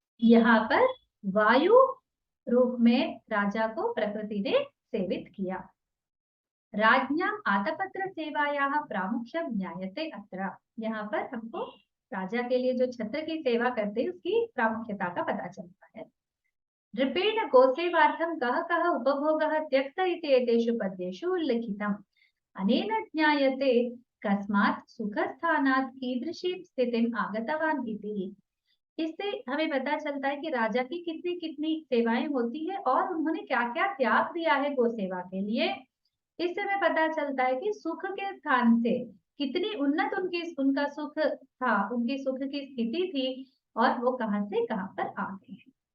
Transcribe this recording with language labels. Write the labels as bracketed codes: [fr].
[hi] यहाँ पर वायु रूप में राजा को प्रकृति ने सेवित किया। [sa] राज्ञाम आतपत्र सेवायाः प्रामुख्यम ज्ञायते अत्र। [hi] यहाँ पर हमको राजा के लिए जो छत्र की सेवा करते हैं उसकी प्रामुख्यता का पता चलता है। [sa] नृपेण गोसेवार्थं कः कः उपभोगः त्यक्त इति एतेषु पद्येषु उल्लिखितम्। अनेन ज्ञायते कस्मात् सुखस्थानात् कीदृशीं स्थितिम् आगतवान् इति। [hi] इससे हमें पता चलता है कि राजा की कितनी कितनी सेवाएं होती है और उन्होंने क्या क्या त्याग दिया है गो सेवा के लिए। इससे हमें पता चलता है कि सुख के स्थान से कितनी उन्नत उनका सुख था, उनकी सुख की स्थिति थी और वो कहां से कहां पर आ गए हैं।